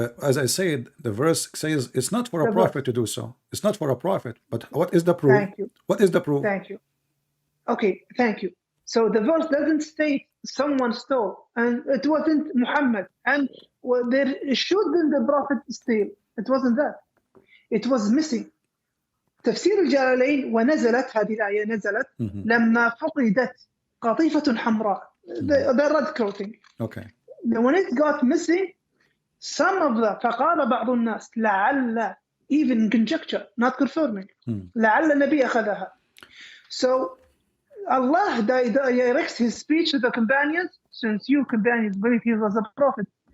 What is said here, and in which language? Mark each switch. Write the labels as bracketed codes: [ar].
[en] As I said, the verse says it's not for a prophet to do so. It's not for a prophet. But what is the proof? Thank you. What is the proof? Thank you. Okay, thank you. So the verse doesn't state someone stole, and it wasn't Muhammad, and there shouldn't the prophet steal. It wasn't that. It was missing. [ar] تفسير الجلالين ونزلت هذه الآية نزلت لما فقدت قطيفة حمراء, [en] the red clothing. Okay. When it got missing, some of the [ar] فقال بعض الناس لعل, [en] even conjecture, not confirming, [ar] لعل النبي أخذها. [en] So Allah directs his speech to the companions, since you companions believe he was a prophet.